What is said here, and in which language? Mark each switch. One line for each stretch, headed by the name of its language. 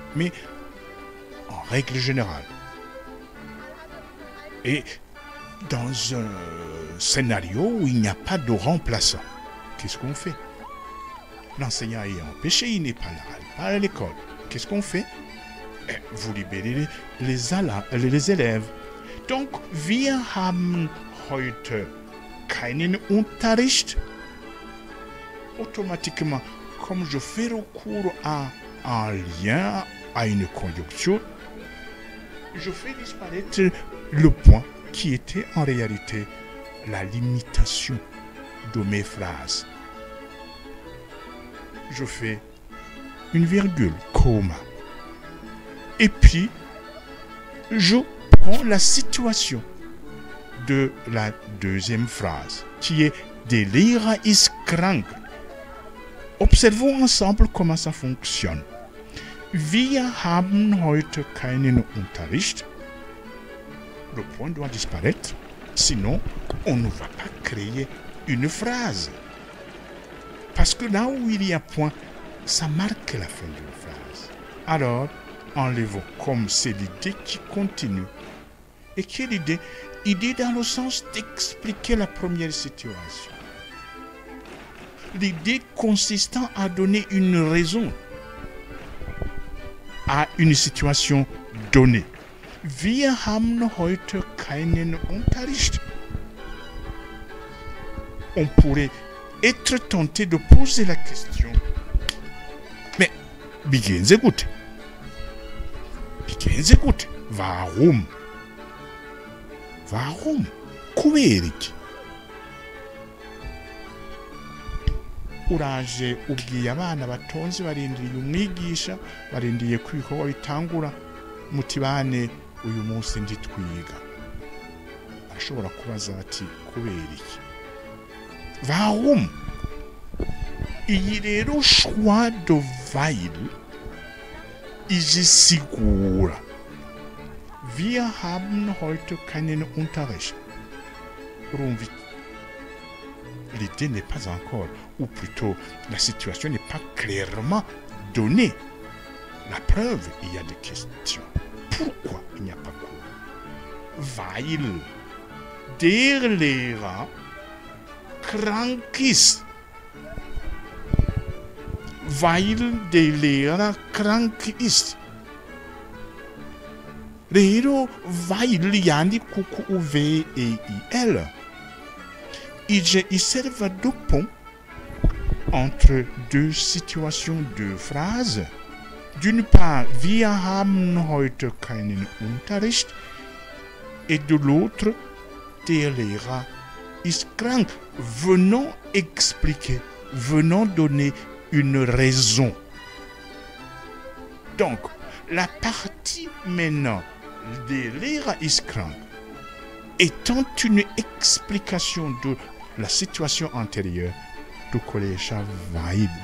French: Mais en règle générale, et dans un scénario où il n'y a pas de remplaçant, qu'est-ce qu'on fait? L'enseignant est empêché, il n'est pas là, pas à l'école. Qu'est-ce qu'on fait? Vous libérez les élèves. Donc,
German: wir haben heute keinen Unterricht.
French: Automatiquement, comme je fais recours à un lien, à une conjonction, je fais disparaître le point qui était en réalité la limitation de mes phrases. Je fais une virgule, comma. Et puis, je prends la situation de la deuxième phrase, qui est «
German: Der Lehrer ist krank ».
French: Observons ensemble comment ça fonctionne.
German: Wir haben heute keinen Unterricht.
French: Le point doit disparaître, sinon on ne va pas créer une phrase. Parce que là où il y a point, ça marque la fin d'une phrase. Alors, enlevons comme c'est l'idée qui continue. Et quelle idée? Idée dans le sens d'expliquer la première situation. L'idée consistant à donner une raison à une situation donnée.
German: Wir haben heute keinen Unterricht.
French: On pourrait être tenté de poser la question. Mais,
German: begehen Sie gut. Begehen Sie gut. Warum? Warum?
Kinyarwanda: Kubera iki? Uraje ubwiye abana batonze barindiriye umwigisha, barindiriye ko ibikorwa bitangura, muti bane uyu munsi nditwiga. Arashobora kubaza ati kubera iki?
German: Warum?
Kinyarwanda: Iyi rero
French: choix de
Kinyarwanda: weil igisigura.
German: Wir haben heute keinen Unterricht.
Kinyarwanda: Urumva
French: l'idée n'est pas encore, ou plutôt la situation n'est pas clairement donnée. La preuve, il y a des questions. Pourquoi il n'y a pas cours?
German: Weil der Lehrer krank ist. Weil der Lehrer krank ist.
Kinyarwanda: Rero, weil yandikwa ku VEIL.
French: Il servent de pont entre deux situations, deux phrases. D'une part,
German: wir haben heute keinen Unterricht,
French: et de l'autre,
German: der Lehrer ist krank.
French: Venons expliquer, venons donner une raison. Donc, la partie maintenant,
German: der Lehrer ist krank,
French: étant une explication de la situation antérieure du collège weil.